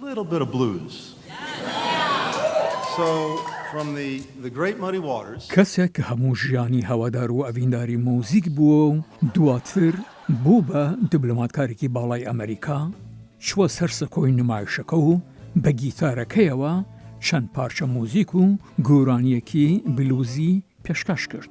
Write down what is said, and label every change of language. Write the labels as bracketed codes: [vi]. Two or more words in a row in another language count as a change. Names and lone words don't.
[en] little bit of blues. So from the Great Muddy Waters. [ckb] کەسێک هەموو ژیانی هەوادار و ئەڤینداری موزیک بووە و دواتر بوو بە دیبلۆماتکارێکی باڵای ئەمریکا، چووە سەر سەکۆی نمایشەکە و بە گیتارەکەیەوە چەند پارچە موزیک و گۆرانیەکی بلوزی پێشکەش کرد.